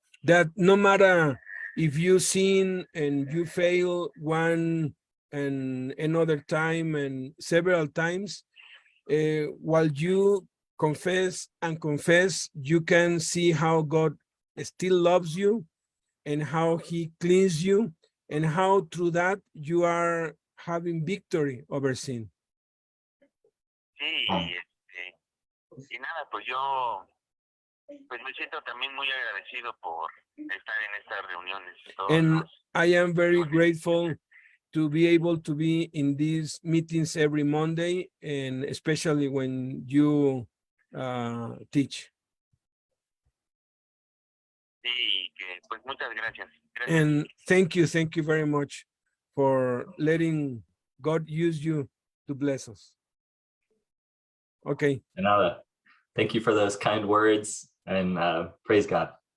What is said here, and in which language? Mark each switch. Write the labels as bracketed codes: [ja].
[en] That no matter if you sin and you fail one and another time and several times, while you confess and confess, you can see how God still loves you and how he cleans you and how through that you are having victory over sin. [es] Sí, y nada, pues yo me siento también muy agradecido por estar en estas reuniones todos [en] And [es] los [en] I am very grateful to be able to be in these meetings every Monday, and especially when you teach. [es] Sí, que pues muchas gracias. [en] And thank you very much for letting God use you to bless us. Okay. And thank you for those kind words, and praise God.